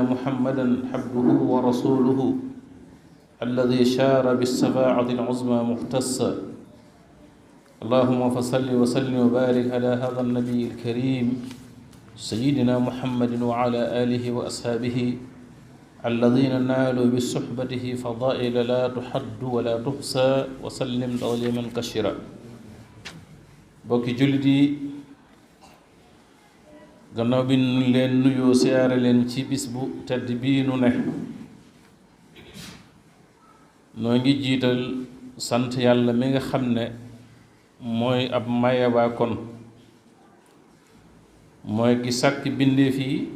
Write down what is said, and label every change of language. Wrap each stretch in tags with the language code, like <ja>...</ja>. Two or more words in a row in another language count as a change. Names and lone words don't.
<ar>محمدا عبده ورسوله الذي شار بالشفاعة العظمى مختصا اللهم فصل وسلم وبارك على هذا النبي الكريم سيدنا محمد وعلى آله وأصحابه الذين نالوا بصحبته فضائل لا تحد ولا تحصى وسلم تسليما كثيرا</ar> <wo>bokki jullit yi gannaaw bi nu leen nuyoo siyaare leen ci bis bu tedd bii nu ne noo ngi jiital sant yàlla mi nga xam ne mooy ab mayabaa kon mooy ki sàkk bindeef yi</wo>